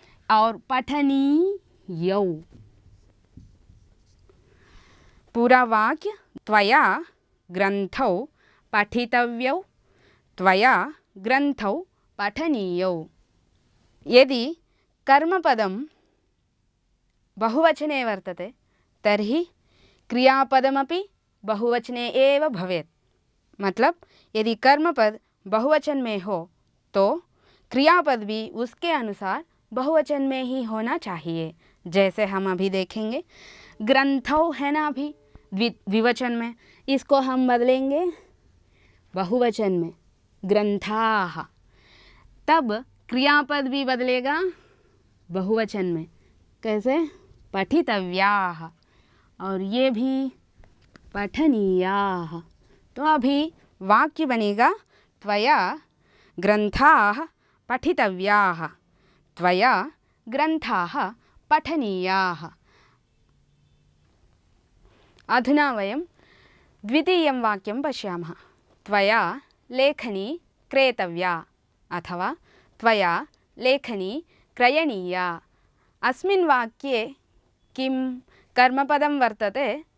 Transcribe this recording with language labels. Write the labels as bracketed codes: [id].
[sa] और पठनीयौ, [hi] पूरा वाक्य [sa] त्वया ग्रंथौ पठितव्यौ, त्वया ग्रंथौ पठनीयौ। यदि कर्मपदं बहुवचने वर्तते तर्हि क्रियापदमपि बहुवचने एव भवेत्। [hi] मतलब यदि कर्मपद बहुवचन में हो तो क्रियापद भी उसके अनुसार बहुवचन में ही होना चाहिए। जैसे हम अभी देखेंगे ग्रंथौ है ना, अभी द्विवचन में, इसको हम बदलेंगे बहुवचन में ग्रंथाः, तब क्रियापद भी बदलेगा बहुवचन में। कैसे? पठितव्याः, और ये भी पठनीयाः। तो अभी वाक्य बनेगा [sa] त्वया ग्रंथाः पठितव्याः, त्वया ग्रंथाः पठनीयाः। अधुना वयं द्वितीयं वाक्यं पश्यामः। त्वया लेखनी क्रेतव्या अथवा त्वया लेखनी क्रयणीया। अस्मिन् वाक्ये किं कर्मपदं वर्तते?